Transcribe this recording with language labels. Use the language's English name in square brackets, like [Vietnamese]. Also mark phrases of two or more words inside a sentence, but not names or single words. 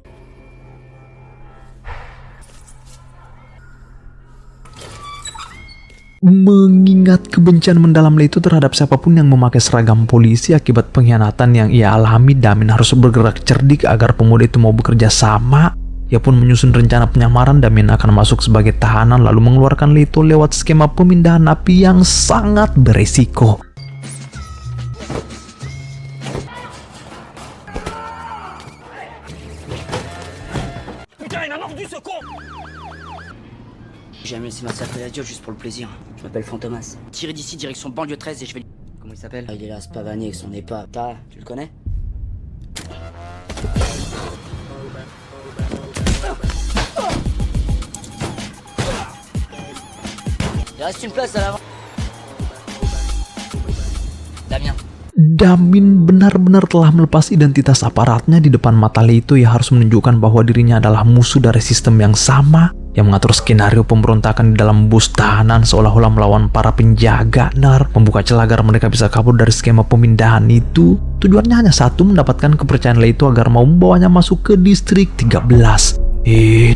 [Indonesian] Mengingat kebencian mendalam Leito terhadap siapapun yang memakai seragam polisi akibat pengkhianatan yang ia alami, Damien harus bergerak cerdik agar pemuda itu mau bekerja sama. Ia pun menyusun rencana penyamaran. Damien akan masuk sebagai tahanan lalu mengeluarkan Leito lewat skema pemindahan api yang sangat beresiko. [French] J'ai amené ces massacres la gueule juste pour le plaisir. Je m'appelle Fantomas. Tirez d'ici, direction banlieue 13 et je vais... Comment il s'appelle? Ah, il est là, ce pavané avec son épave. Tu le connais? Il reste une place à l'avant. Damien. [Indonesian] Damien benar-benar telah melepas identitas aparatnya. Di depan mata Leito, ia harus menunjukkan bahwa dirinya adalah musuh dari sistem yang sama yang mengatur skenario pemberontakan di dalam bus tahanan seolah-olah melawan para penjaga. Membuka celah agar mereka bisa kabur dari skema pemindahan itu. Tujuannya hanya satu, mendapatkan kepercayaan Leito agar mau membawanya masuk ke distrik 13.